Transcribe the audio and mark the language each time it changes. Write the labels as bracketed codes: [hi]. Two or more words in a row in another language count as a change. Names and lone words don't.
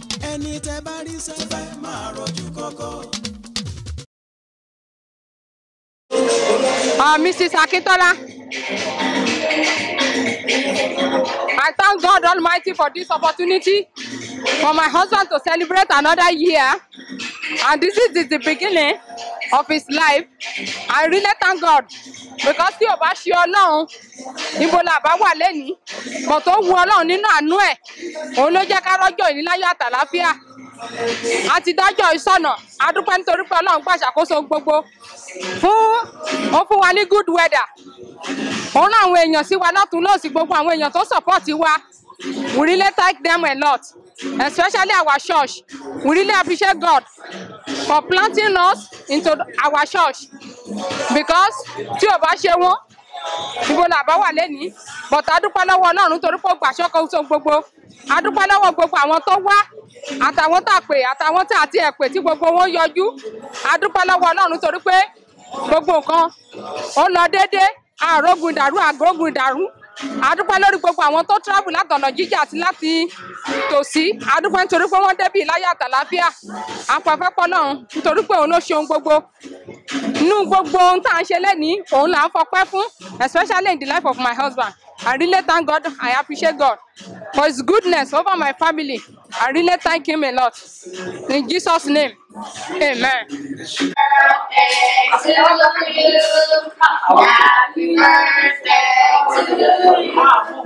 [yo] Ẹni tẹ́ bá rí sẹ́fẹ́ máa rọ̀jò kọ́kọ́. [en] Uh, Missus Akintola, I thank God Almighty for this opportunity for my husband to celebrate another year, and this is the, the beginning of his life. I really thank God, because [yo] tí ò bá ṣe Ọlọ́run, Ibo la bá wà lénìí? Bọ̀ tó wu Ọlọ́run nínú àánú ẹ̀, òun ló jẹ́ ká rọ́jọ́ ìní láyọ̀ àtàlàáfíà. A ti dájọ́ ìsọ̀nà, a dúpẹ́ nítorí pé Ọlọ́run gbàṣàkóso gbogbo. Fún, ó fún wa ní [en] good weather. [yo] Ó rán àwọn èèyàn sí wa lọ́tùn lósì, gbogbo àwọn èèyàn tó support wa. [en] We really thank them a lot, especially our church. We really appreciate God for planting us into our church. [yo] Because tí ò bá ṣe wọ́n, Ibo la bá wà lénìí? But a dúpẹ́ lọ́wọ́ Ọlọ́run torí pé ó gbà ṣọ́kọ ohun gbogbo. A dúpẹ́ lọ́wọ́ gbogbo àwọn tó wá, àtàwọn tá a pè, àtàwọn tá a ti ẹ̀ pè tí gbogbo wọn yọjú. A dúpẹ́ lọ́wọ́ Ọlọ́run torí pé gbogbo nǹkan ó lọ déédé. A ò rógun ìdàrú, a ò rógun ìdàrú. A dúpẹ́ lórí gbogbo àwọn tó travel látọ̀nà jíjìn àti láti tòsí. A dúpẹ́ nítorí pé wọ́n débí láyọ̀ àtàlàáfíà. A pẹ́ fẹ́ pọ́ Ọlọ́run nítorí pé òun ló ṣe ohun gbogbo. Nínú gbogbo ohun tá à ń ṣe lénìí, òun là ń fọpẹ́ fún, [en] especially in the life of my husband. I really thank God, I appreciate God for his goodness over my family. I really thank him a lot. In Jesus' name, amen. Happy birthday to you.